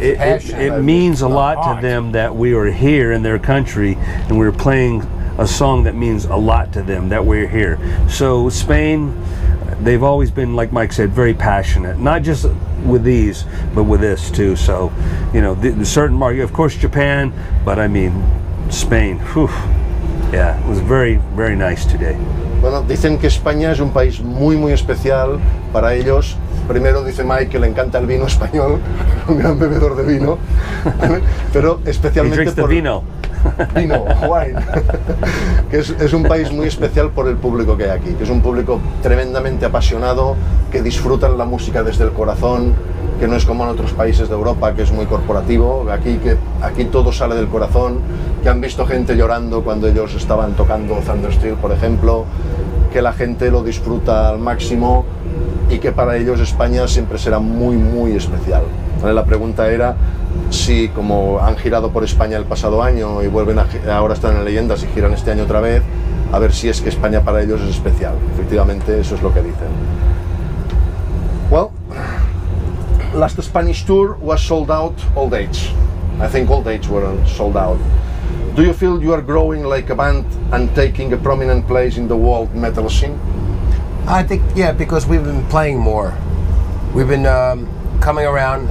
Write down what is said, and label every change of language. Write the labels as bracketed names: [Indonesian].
[English] It means a lot to them that we are here in their country, and we're playing a song that means a lot to them, that we're here. So Spain, they've always been, like Mike said, very passionate, not just with these, but with this too. So, you know, the certain market, of course Japan, but I mean, Spain, whew, yeah, it was very, very nice today. [Spanish] Bueno, dicen que España es un país muy muy especial para ellos. Primero dice Mike que le encanta el vino español, un gran bebedor de vino, pero especialmente por vino, wine, que es un país muy especial por el público que hay aquí, que es un público tremendamente apasionado, que disfrutan la música desde el corazón, que no es como en otros países de Europa, que es muy corporativo. Aquí todo sale del corazón, que han visto gente llorando cuando ellos estaban tocando Thundersteel, por ejemplo, que la gente lo disfruta al máximo, y que para ellos España siempre será muy muy especial. La pregunta era si, como han girado por España el pasado año y ahora están en Leyendas y giran este año otra vez, a ver si es que España para ellos es especial. Efectivamente, eso es lo que dicen. [English] Well, last Spanish tour was sold out all dates. I think all dates were sold out. Do you feel you are growing like a band and taking a prominent place in the world metal scene? I think, yeah, because we've been playing more. We've been coming around.